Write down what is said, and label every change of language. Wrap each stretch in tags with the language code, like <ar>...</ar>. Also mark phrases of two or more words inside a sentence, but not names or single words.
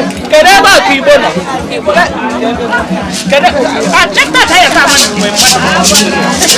<ig>Kedu ebe akụ Igbo nọ? Kedu,</ig> <en>ah, check that tire, sir.</en>